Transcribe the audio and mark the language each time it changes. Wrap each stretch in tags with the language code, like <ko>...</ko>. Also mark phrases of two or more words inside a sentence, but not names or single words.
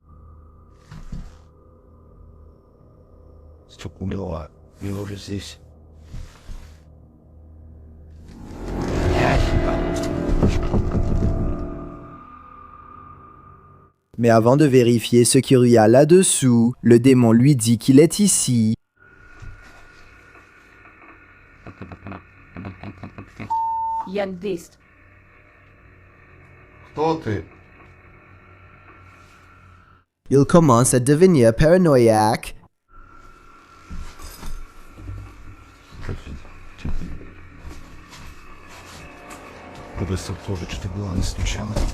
<fr>Mais avant de vérifier ce qu'il y a là-dessous, le démon lui dit qu'il est ici. Яндист.</fr> <ru>Кто ты?</ru> <fr>Il commence à devenir paranoïaque.</fr> <ru>Быстро тоже, что было не случайно.</ru>